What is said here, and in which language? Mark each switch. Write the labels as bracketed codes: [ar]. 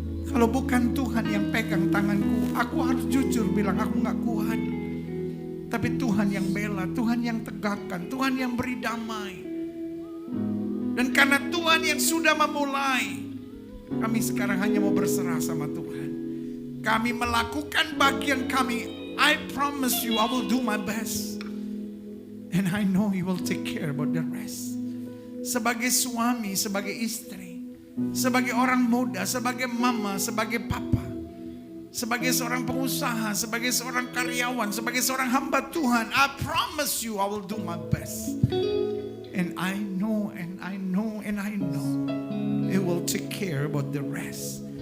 [id] Kalau bukan Tuhan yang pegang tanganku, aku harus jujur bilang aku gak kuat. Tapi Tuhan yang bela, Tuhan yang tegakkan, Tuhan yang beri damai. Dan karena Tuhan yang sudah memulai, kami sekarang hanya mau berserah sama Tuhan. Kami melakukan bagian kami. [en] I promise you I will do my best. And I know He will take care about the rest. [id] Sebagai suami, sebagai istri, sebagai orang muda, sebagai mama, sebagai papa, sebagai seorang pengusaha, sebagai seorang karyawan, sebagai seorang hamba Tuhan, [en] I promise you I will do my best. And I know, and I know, and I know He will take care about the rest.